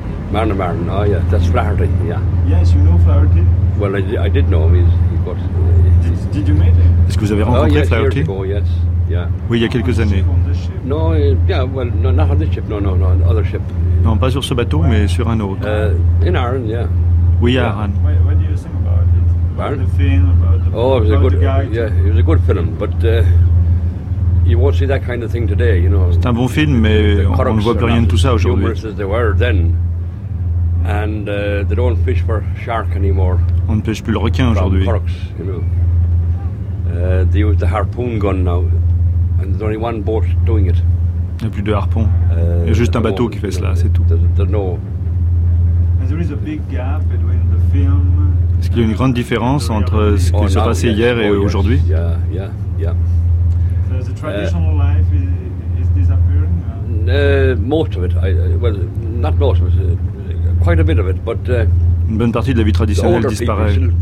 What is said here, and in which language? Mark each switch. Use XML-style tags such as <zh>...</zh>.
<en>Man of Aran, oh yeah, that's Flaherty, yeah. Yes, you know Flaherty? Well, I did know him, Did you meet him?</en> <fr>Est-ce que vous avez rencontré Flaherty?</fr> <en>Oh, yes, yeah.</en> <fr>Oui, il y a quelques années.</fr> <en>No, yeah, well, no, not on this ship, no, on other ship.</en> <fr>Non, pas sur ce bateau, mais sur un autre.</fr> <en>In Aran, yeah.</en> <fr>Oui, à Aran.</fr> <en>What do you think about it? About the film, It was a good, yeah, it was a good film, but you won't see that kind of thing today, you know.</en> <fr>C'est un bon film, mais on ne voit plus rien de tout ça aujourd'hui.</fr> <en>Humorous as they were then. And they don't fish for shark anymore.</en> <fr>On ne pêche plus le requin aujourd'hui.</fr> <en>Corks, you know. They use the harpoon gun now, and there's only one boat doing it.</en> <fr>Il n'y a plus de harpon. Il y a juste un bateau qui fait cela, c'est tout.</fr> <en>There's no. And there is a big gap between the film.</en> <fr>Est-ce qu'il y a une grande différence entre ce qui s'est passé hier et aujourd'hui? Une bonne partie de la vie traditionnelle disparaît.</fr>